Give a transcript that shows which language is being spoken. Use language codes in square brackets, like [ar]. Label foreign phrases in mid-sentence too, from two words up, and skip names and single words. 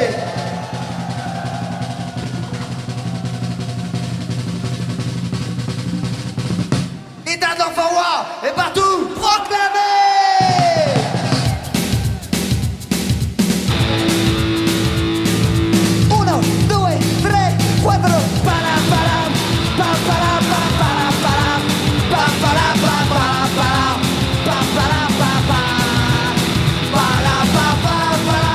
[fr] État de l'enfant roi est partout proclamé. [it] Uno, due, tre, quattro. Param, param, pam, param, pam, param, param, pam, param, pam, param, param, pam, param, pam, pam, param, pam, pam,